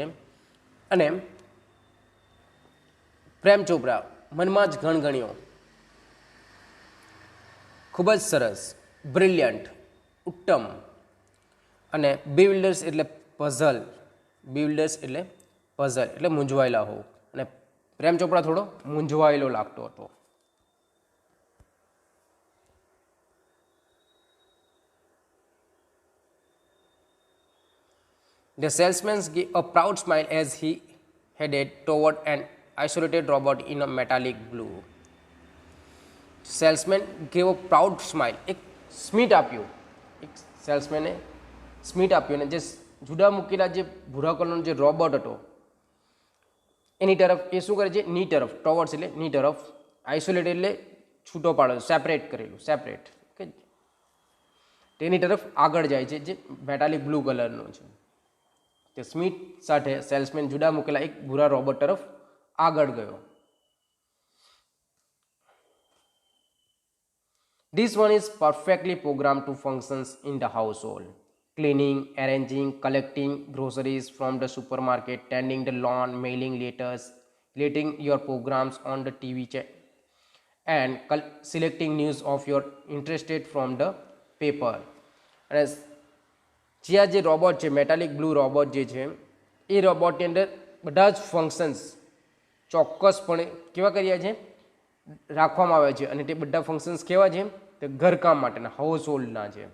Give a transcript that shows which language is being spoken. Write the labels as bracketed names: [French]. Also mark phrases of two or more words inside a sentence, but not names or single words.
[Gujarati] અને પ્રેમ ચોપરા મનમાં જ ગણગણ્યો, ખૂબ જ સરસ. બ્રિલિયન્ટ ઉત્તમ. અને બીવિલ્ડર્સ એટલે પઝલ એટલે મૂંઝવાયેલા હોવ. અને પ્રેમ ચોપરા થોડો મૂંઝવાયેલો લાગતો હતો. [English] The salesman gave a proud smile as he headed toward an isolated robot in a metallic blue. Salesman gave a proud smile. [Gujarati] એક સ્મિત આપ્યું. એક સેલ્સમેને સ્મિત આપ્યું. અને જે જુદા મૂકેલા જે ભૂરા કલરનો જે રોબોટ હતો એની તરફ એ શું કરે છે? ની તરફ. ટોવર્ડ્સ એટલે ની તરફ. આઇસોલેટેડ એટલે છૂટો પાડેલો, સેપરેટ કરેલું, સેપરેટ. ઓકે, તેની તરફ આગળ જાય છે જે [English] metallic blue [Gujarati] કલરનું છે. તે સ્મિત સાથે સેલ્સમેન જુદા મૂકેલા એક ભૂરા રોબોટ તરફ આગળ ગયો. [English] This one is perfectly programmed to functions in the household. Cleaning, arranging, collecting groceries from the supermarket, tending the lawn, mailing letters, letting your programs on the TV and selecting news of your interested from the paper. [Gujarati] અને જે આ જે રોબોટ છે [English] metallic blue robot [Gujarati] જે છે એ રોબોટની અંદર બધા જ ફંક્શન્સ ચોક્કસપણે કેવા કર્યા છે? રાખવામાં આવ્યા છે. અને તે બધા ફંક્શન્સ કેવા છે? તે ઘરકામ માટેના, હાઉસ હોલ્ડના છે.